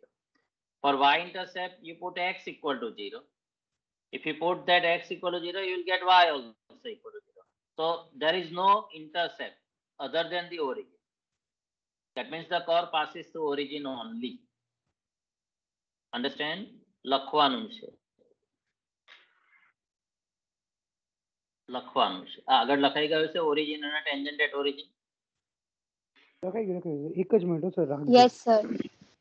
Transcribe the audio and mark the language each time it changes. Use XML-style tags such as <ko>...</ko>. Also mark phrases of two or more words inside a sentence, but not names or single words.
<en>For y-intercept, you put x equal to 0. If you put that x equal to 0, you will get y also equal to 0. So there is no intercept other than the origin. That means the curve passes through origin only. Understand?</en> <gu>લખવાનું છે. લખવાનું છે. આગળ લખાઈ ગયું છે origin અને</gu> <en>tangent at origin.</en> <gu>લખાઈ ગયું એક જ મિનિટ સર.</gu> <en>Yes, sir.</en>